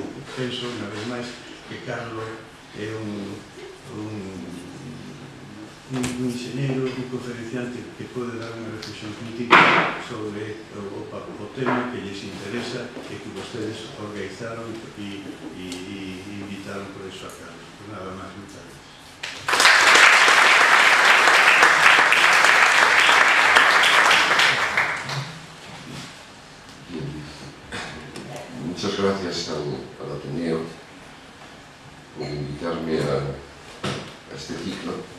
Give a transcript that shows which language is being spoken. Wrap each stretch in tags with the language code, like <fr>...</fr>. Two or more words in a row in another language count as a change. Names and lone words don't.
<gl>Penso, unha vez máis, que Carlos é un enxeñeiro, un conferenciante que pode dar unha reflexión crítica sobre o tema que lles interesa e que vostedes organizaron e invitaron por eso a Carlos.</gl> <es>Pues nada máis, muchas gracias. Muchas gracias al Ateneo por invitarme a este ciclo.</es>